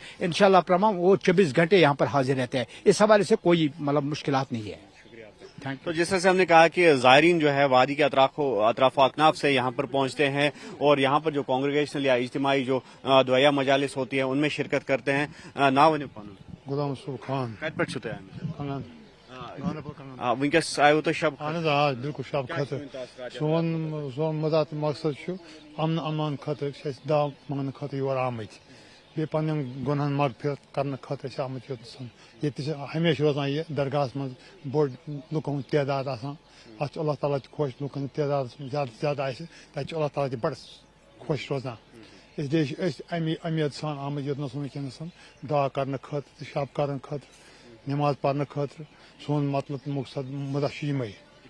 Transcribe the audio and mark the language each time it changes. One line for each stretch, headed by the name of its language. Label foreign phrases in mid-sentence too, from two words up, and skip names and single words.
Hindi: इंशाल्लाह प्रमाण वो 24 घंटे यहाँ पर हाजिर रहते हैं। इस हवाले से कोई मतलब मुश्किलात नहीं है। तो जिस तरह से हमने कहा कि ज़ायरीन जो है वादी के अतराफ अकनाफ से यहाँ पर पहुंचते हैं और यहाँ पर जो कांग्रेगेशनल या इज्तिमाई जो दुआया मजालिस होती है उनमें शिरकत करते हैं।
Kashmiri: नाव गुलाम खान वनकस आयो तो शब बिल्कुल शब खतर सोन मदात मकसद अमन अमान खतर दाव मंगन खतर योर आमत बे पन्न गुनहन मगफिरत करने खतर आमत योतन ये हमेशा रोजान ये दरगाह मज बोड़ लुकन तादाद अत अल्लाह ताला खुश लुकन तादाद ज्यादा अल्लाह ताला बड़ खुश रोजान इसलिए अमीद सान आमद योतन वनकस दुआ करने खतर शब करने खतर नमाज पढ़ने खतर सोन मतलब मकसद मुदा यमे।